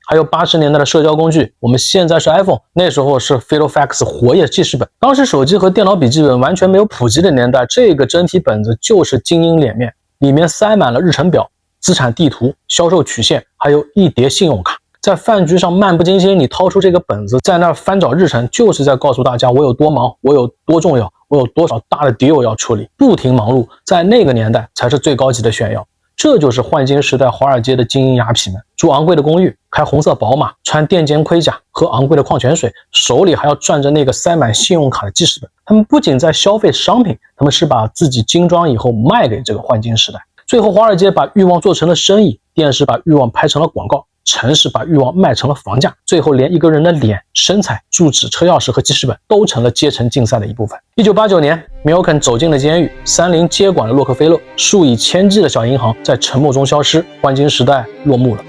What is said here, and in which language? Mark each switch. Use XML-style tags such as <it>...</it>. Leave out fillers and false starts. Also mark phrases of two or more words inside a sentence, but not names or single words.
<zh>還有80年代的社交工具，我們現在是 iPhone， 那時候是 Filofax 活頁記事本。當時手机和電腦筆記本完全沒有普及的年代，這個真皮本子就是精英臉面，裡面塞滿了日程表、資產地圖、銷售曲線，還有一疊信用卡。在飯局上漫不經心，你掏出這個本子，在那兒翻找日程，就是在告訴大家我有多忙，我有多重要，我有多少大的 deal 要處理，不停忙碌，在那個年代才是最高級的炫耀。這就是换金時代華爾街的精英雅痞們，住昂貴的公寓，開紅色寶馬，穿墊肩盔甲，喝昂貴的礦泉水，手裡還要攥着那個塞滿信用卡的記事本。他們不僅在消費商品，他們是把自己精裝以後賣給這個換金時代。最後，華爾街把慾望做成了生意，電視把慾望拍成了廣告，城市把慾望賣成了房價，最後連一個人的臉、身材、住址、車鑰匙和記事本都成了階層競賽的一部分。1989年， 米尔肯走進了監獄，三菱接管了洛克菲勒，數以千計的小銀行在沉默中消失，黃金時代落幕了。</zh>